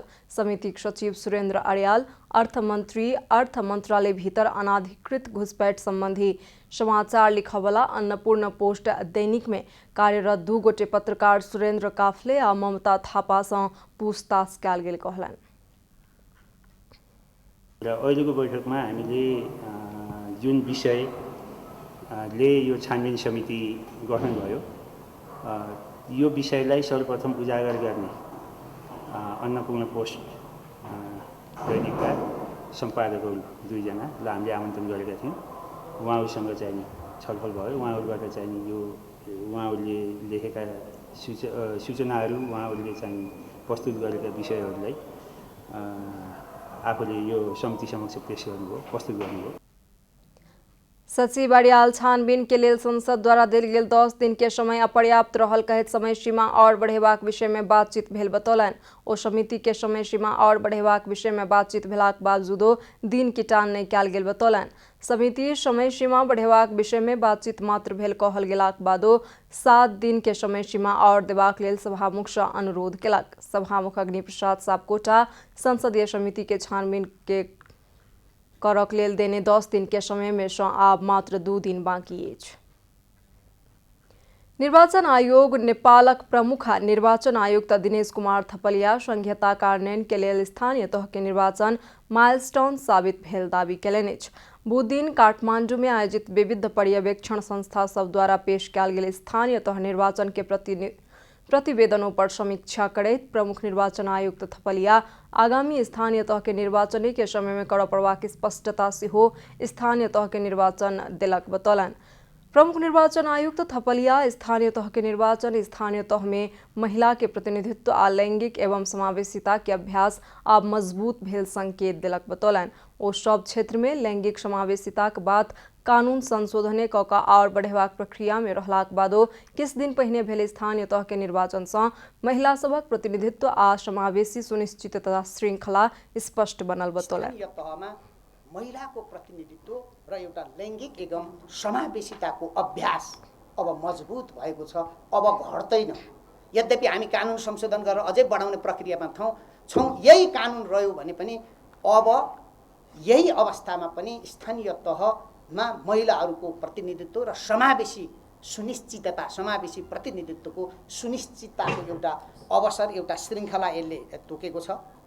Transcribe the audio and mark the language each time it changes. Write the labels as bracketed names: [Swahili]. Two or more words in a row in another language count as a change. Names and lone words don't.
[Maithili] समितिक सचिव सुरेंद्र अरियाल अर्थ मंत्रालय भीतर अनाधिकृत घुसपैठ संबंधी समाचार लिखवला अन्नपूर्ण पोस्ट दैनिक में कार्यरत 2 गोटे पत्रकार सुरेंद्र काफले आ ममता थापा से पूछताछ कयल गेल कहलनि। [Nepali] र अहिलेको बैठकमा हामीले जुन विषयले यो छानबिन समिति गठन भयो यो विषयलाई सर्वप्रथम उजागर गर्ने अन्नपूर्ण पोस्ट दैनिकका सम्पादकहरू 2 जनालाई हामीले आमन्त्रण गरेका थियौँ। उहाँहरूसँग चाहिँ छलफल भयो। उहाँहरूबाट चाहिँ यो उहाँहरूले लेखेका सूचनाहरू उहाँहरूले चाहिँ प्रस्तुत गरेका विषयहरूलाई आफूले यो समिति समक्ष पेश गर्नुभयो, प्रस्तुत गर्नुभयो। [Maithili] सचिव अरियाल छानबीन के लेल संसद द्वारा देल गेल 10 दिन के समय अपर्याप्त रहल कहत समय सीमा और बढ़ेबाक विषय में बातचीत भेल बतौलनि। ओ समिति के समय सीमा और बढ़ेबाक विषय में बातचीत भेलाक बावजूदो दिन किटान नहीं कयल गेल बतौलनि। समिति समय सीमा बढ़ेबाक विषय में बातचीत मात्र भेल कहल गेलाक बादो 7 दिन के समय सीमा और देबाक लेल सभामुख से अनुरोध केलक। सभामुख अग्नि प्रसाद सापकोटा संसदीय समिति के छानबीन के करक लेल देने 10 दिन के समय में से आब मात्र 2 दिन बाकी अछि। निर्वाचन आयोग नेपालक प्रमुख निर्वाचन आयुक्त दिनेश कुमार थपलिया संघीयता कार्यान्वयन के लेल स्थानीय तह के निर्वाचन माइलस्टोन साबित भेल दावी केलनि अछि। बुध दिन काठमांडू में आयोजित विविध पर्यवेक्षण संस्था सब द्वारा पेश कयल गेल स्थानीय तह निर्वाचन के प्रतिवेदनों पर समीक्षा करैत प्रमुख निर्वाचन आयुक्त थपलिया आगामी स्थानीय तह के निर्वाचन के समय में करऽ पड़बाक स्पष्टता सेहो स्थानीय तह के निर्वाचन देलक बतौलनि। प्रमुख निर्वाचन आयुक्त थपलिया स्थानीय तह के निर्वाचन स्थानीय तह में महिला के प्रतिनिधित्व आ लैंगिक एवं समावेशिता के अभ्यास आब मजबूत भेल संकेत देलक बतौलनि। ओ सब क्षेत्र में लैंगिक समावेशिता के बात कानून संशोधन कऽ और बढ़ेबाक प्रक्रिया में रहलाक बादो किस दिन पहिने भेल स्थानीय तह के निर्वाचन से महिला सबक प्रतिनिधित्व आ समावेशी सुनिश्चितता श्रृंखला स्पष्ट बनल बतौलनि। [Nepali] महिलाको प्रतिनिधित्व र एउटा लैंगिक एवं समावेशिताको अभ्यास अब मजबुत भएको छ, अब घट्दैन। यद्यपि हामी कानुन संशोधन गरेर अझै बढाउने प्रक्रियामा छौँ। यही कानुन रह्यो भने पनि अब यही अवस्थामा पनि स्थानीय तहमा महिलाहरूको प्रतिनिधित्व र समावेशी सुनिश्चितता समावेशी प्रतिनिधित्वको सुनिश्चितताको एउटा अवसर एउटा श्रृंखला यसले तोकेको छ।